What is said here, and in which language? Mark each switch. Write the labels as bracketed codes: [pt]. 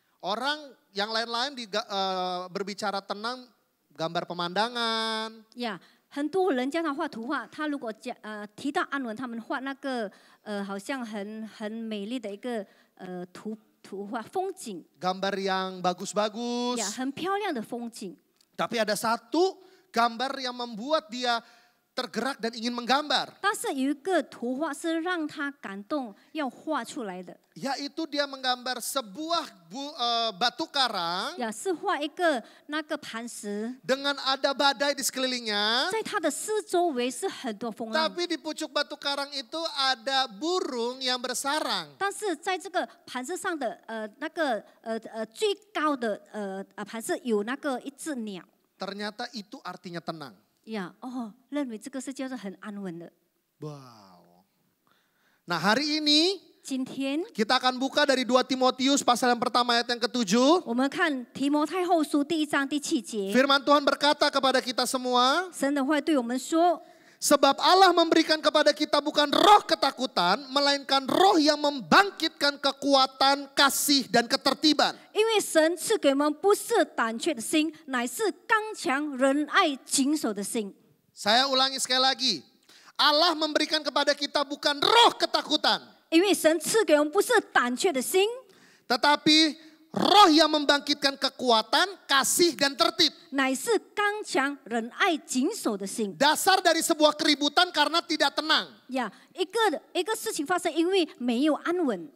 [id] Orang yang lain-lain berbicara tenang, gambar pemandangan. [zh] 呀，很多人叫他画图画，他如果提到安稳，他们画那个好像很美丽的一个图画风景， [id] Gambar yang bagus-bagus. [zh] 呀，很漂亮的风景。 [id] Tapi ada satu gambar yang membuat dia tergerak dan ingin menggambar. [zh] 但是有一个图画是让他感动要画出来的， [id] Yaitu dia menggambar sebuah batu karang [zh] 呀，是画一个那个磐石， [id] dengan ada badai di sekelilingnya. [zh] 在它的四周围是很多风浪， [id] Tapi di pucuk batu karang itu ada burung yang bersarang. [zh] 但是在这个磐石上的那个最高的磐石有那个一只鸟， [id] Ternyata itu artinya tenang. [zh] 呀，哦，认为这个是叫做很安稳的。 [id] Wow. Nah, hari ini [zh] 今天 [id] kita akan buka dari 2 Timotius pasal yang pertama ayat yang ke-7. [zh] 我们看提摩太后书第1章第7节， [id] Firman Tuhan berkata kepada kita semua, [zh] 神的话对我们说， [id] sebab Allah memberikan kepada kita bukan roh ketakutan, melainkan roh yang membangkitkan kekuatan, kasih, dan ketertiban. [zh] 因为神赐给我们不是胆怯的心，乃是刚强、仁爱、谨守的心。 [id] Saya ulangi sekali lagi. Allah memberikan kepada kita bukan roh ketakutan, [zh] 因为神赐给我们不是胆怯的心， [id] tetapi roh yang membangkitkan kekuatan, kasih, dan tertib. [zh] 乃是刚强、仁爱、谨守的心。 [id] Dasar dari sebuah keributan karena tidak tenang. [zh] 呀，一个事情发生，因为没有安稳。